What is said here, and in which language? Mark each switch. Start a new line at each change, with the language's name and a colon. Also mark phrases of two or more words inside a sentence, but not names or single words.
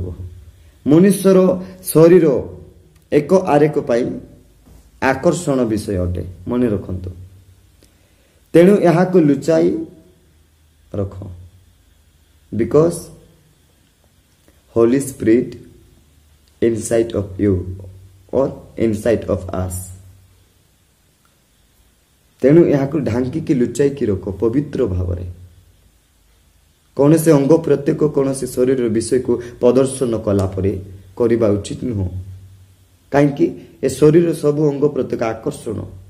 Odia: ମନୁଷ୍ୟର ଶରୀର ଏକ ଆରେକ ପାଇଁ ଆକର୍ଷଣ ବିଷୟ ଅଟେ, ମନେ ରଖନ୍ତୁ। ତେଣୁ ଏହାକୁ ଲୁଚାଇ ରଖ।
English: because Holy Spirit inside of you or inside of us।
Odia: ତେଣୁ ଏହାକୁ ଢାଙ୍କିକି ଲୁଚାଇକି ରଖ ପବିତ୍ର ଭାବରେ। କୌଣସି ଅଙ୍ଗ ପ୍ରତ୍ୟେକ କୌଣସି ଶରୀରର ବିଷୟକୁ ପ୍ରଦର୍ଶନ କଲା ପରେ କରିବା ଉଚିତ ନୁହଁ। କାହିଁକି ଏ ଶରୀର ସବୁ ଅଙ୍ଗ ପ୍ରତ୍ୟେକ ଆକର୍ଷଣ।